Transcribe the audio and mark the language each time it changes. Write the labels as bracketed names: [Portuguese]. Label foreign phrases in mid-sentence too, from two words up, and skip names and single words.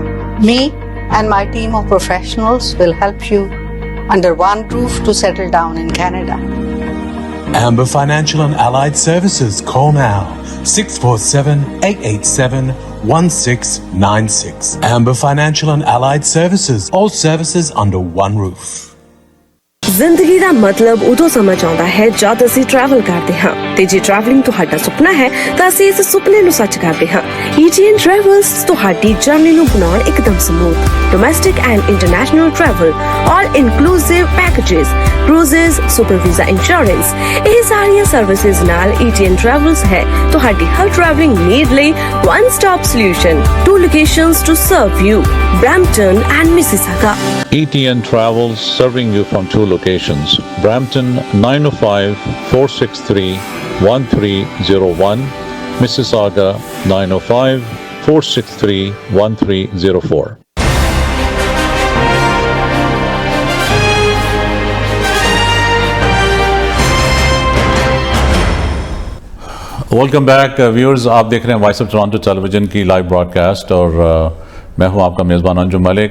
[English] Me and my team of professionals will help you under one roof to settle down in Canada. Amber Financial and Allied Services. Call now 647-887-1696. Amber Financial and Allied Services. All services under one roof. [Punjabi] ਜ਼ਿੰਦਗੀ ਦਾ ਮਤਲਬ ਉਦੋਂ ਸਮਝ ਆਉਂਦਾ ਹੈ ਜਦ ਅਸੀਂ ਟਰੈਵਲ ਕਰਦੇ ਹਾਂ ਤੇ ਜੇ ਟਰੈਵਲਿੰਗ ਤੁਹਾਡਾ ਸੁਪਨਾ ਹੈ ਤਾਂ ਅਸੀਂ ਇਸ ਸੁਪਨੇ ਨੂੰ ਸੱਚ ਕਰਦੇ ਹਾਂ. ETN Travels ਤੁਹਾਡੀ ਜਰਨੀ ਨੂੰ ਬਣਾਉਣ ਇੱਕਦਮ [English] smooth domestic and international travel all inclusive packages cruises super visa insurance [Punjabi] ਇਹ ਸਾਰੀਆਂ ਸਰਵਿਸਿਜ਼ ਨਾਲ ETN Travels ਹੈ ਤੁਹਾਡੀ ਹਰ [English] travelling need [Punjabi] ਲਈ [English] one stop solution. 2 locations to serve you, Brampton and Mississauga. ETN Travels serving you from 2 locations. Brampton 905-463-1301 Mississauga 905-463-1304. welcome back viewers, [Hindi] आप देख रहे हैं वॉइस ऑफ टोरंटो टेलीविज़न की [English] live broadcast [Hindi] और मैं हूं आपका मेज़बान अंजुम मलिक।